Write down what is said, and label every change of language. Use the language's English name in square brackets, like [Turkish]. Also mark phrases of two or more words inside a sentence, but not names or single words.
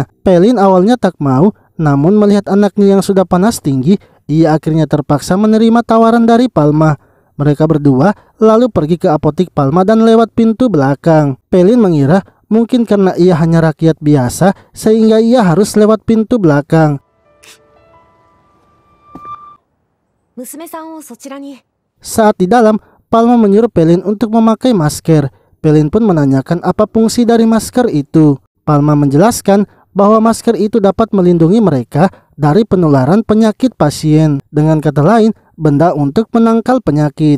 [Indonesian] Pelin awalnya tak mau, namun melihat anaknya yang sudah panas tinggi, ia akhirnya terpaksa menerima tawaran dari Palma. Mereka berdua lalu pergi ke apotik Palma dan lewat pintu belakang. Pelin mengira mungkin karena ia hanya rakyat biasa sehingga ia harus lewat pintu belakang. [Japanese] 娘さんをそちらに。 [Indonesian] Saat di dalam, Palma menyuruh Pelin untuk memakai masker. Pelin pun menanyakan apa fungsi dari masker itu. Palma menjelaskan bahwa masker itu dapat melindungi mereka dari penularan penyakit pasien. Dengan kata lain, benda untuk menangkal penyakit.